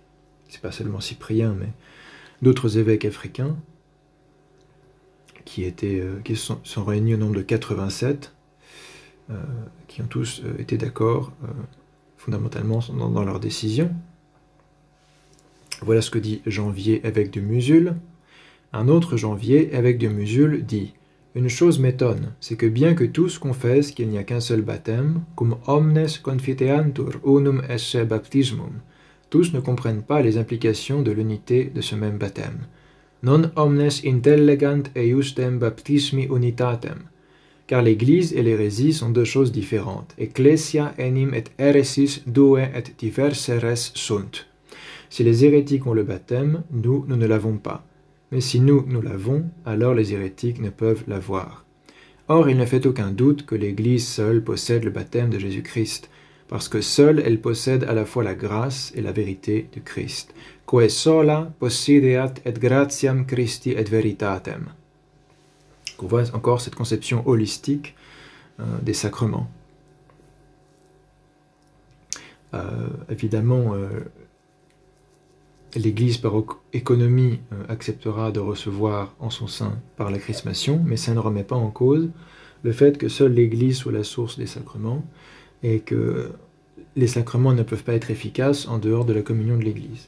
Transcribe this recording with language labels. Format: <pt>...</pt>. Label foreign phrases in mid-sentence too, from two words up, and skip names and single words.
<fr>C'est pas seulement Cyprien, mais d'autres évêques africains qui sont réunis au nombre de 87, qui ont tous été d'accord fondamentalement dans leurs décisions. Voilà ce que dit Janvier, évêque de Musul. Un autre Janvier, évêque de Musul, dit: une chose m'étonne, c'est que bien que tous confessent qu'il n'y a qu'un seul baptême,</fr> <la>cum omnes confiteantur unum esse baptismum,</la> <fr>tous ne comprennent pas les implications de l'unité de ce même baptême.</fr> <la>Non omnes intellegant eiustem baptismi unitatem,</la> <fr>car l'Église et l'hérésie sont deux choses différentes.</fr> <la>Ecclesia enim et heresis due et diverseres sunt.</la> <fr>Si les hérétiques ont le baptême, nous ne l'avons pas. Mais si nous l'avons, alors les hérétiques ne peuvent l'avoir. Or, il ne fait aucun doute que l'Église seule possède le baptême de Jésus-Christ, parce que seule elle possède à la fois la grâce et la vérité de Christ.</fr> <la>Quae sola possideat et gratiam Christi et veritatem.</la> <fr>On voit encore cette conception holistique des sacrements. Évidemment, l'Église, par économie, acceptera de recevoir en son sein par la chrismation, mais ça ne remet pas en cause le fait que seule l'Église soit la source des sacrements et que les sacrements ne peuvent pas être efficaces en dehors de la communion de l'Église.</fr>